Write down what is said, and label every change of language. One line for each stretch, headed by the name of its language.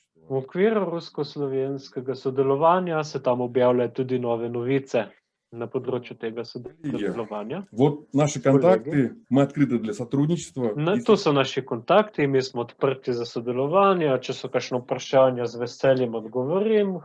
Slovenian: V okviru rusko-slovenskega sodelovanja se tam objavljajo tudi nove novice na področju tega sodelovanja.
Russian: Вот наши контакты, мы открыты для сотрудничества.
Slovenian: Tu so naši kontakti, mi smo odprti za sodelovanje, če so kakšno vprašanje, z veseljem odgovorim.